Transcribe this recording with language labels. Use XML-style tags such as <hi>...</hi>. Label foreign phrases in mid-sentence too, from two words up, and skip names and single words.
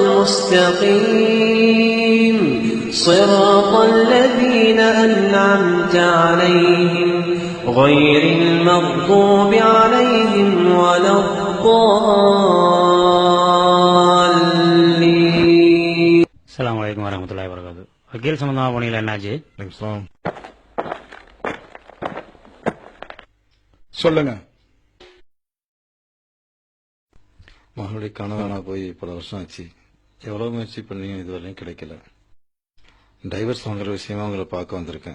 <ar>المستقيم صراط الذين أنعمت عليهم غير المغضوب عليهم ولا الضالين. السلام عليكم ورحمة الله وبركاته.</ar> <ta>வக்கீல் சம்பந்தமா போனீங்களா என்னாச்சு? சொல்லுங்க. மகளுடைய கணவனா போய் பல வருஷம் ஆச்சு. எவ்வளவு முயற்சி பண்ணியும் இதுவரையும் கிடைக்கல. டைவர்ஸ் வாங்குற விஷயமா உங்களை பார்க்க வந்திருக்கேன்.</ta>